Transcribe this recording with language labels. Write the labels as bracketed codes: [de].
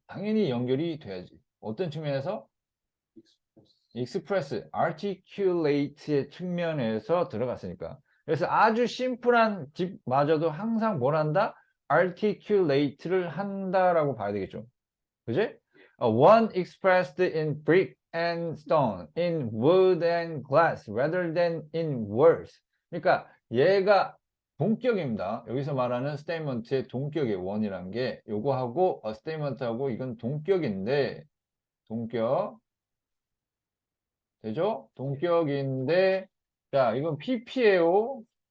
[ko] 당연히 연결이 돼야지. 어떤 측면에서? express, articulate의 측면에서 들어갔으니까. 그래서 아주 심플한 집마저도 항상 뭘 한다? articulate를 한다라고 봐야 되겠죠. 그지? [en] One expressed in brick and stone, in wood and glass, rather than in words. [ko] 그러니까 얘가 동격입니다. 여기서 말하는 statement의 동격의 원이란 게 요거하고 statement하고 이건 동격인데 동격 되죠? 동격인데 자 이건 PP예요.